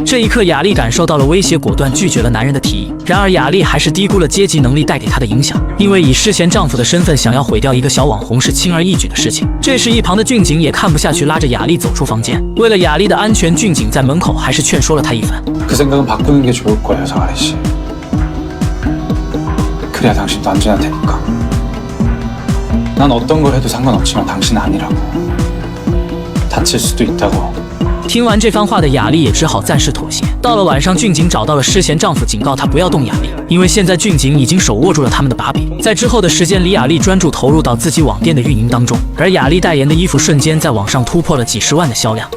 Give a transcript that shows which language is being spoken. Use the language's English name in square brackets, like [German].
[Chinese] 这一刻，雅丽感受到了威胁，果断拒绝了男人的提议。然而雅丽还是低估了阶级能力带给她的影响，因为以诗贤丈夫的身份想要毁掉一个小网红是轻而易举的事情。这时一旁的俊景也看不下去，拉着雅丽走出房间。为了雅丽的安全，俊景在门口还是劝说了她一番。 [Korean] 그 생각은 바꾸는 게 좋을 거예요, 정아리 씨. 그래야 당신도 안전할 테니까. 난 어떤 걸 해도 상관없지만 당신은 아니라고. 다칠 수도 있다고. [Chinese] 听完这番话的雅丽也只好暂时妥协。到了晚上，俊景找到了诗贤丈夫，警告他不要动雅丽，因为现在俊景已经手握住了他们的把柄。在之后的时间里，雅丽专注投入到自己网店的运营当中，而雅丽代言的衣服瞬间在网上突破了几10万的销量。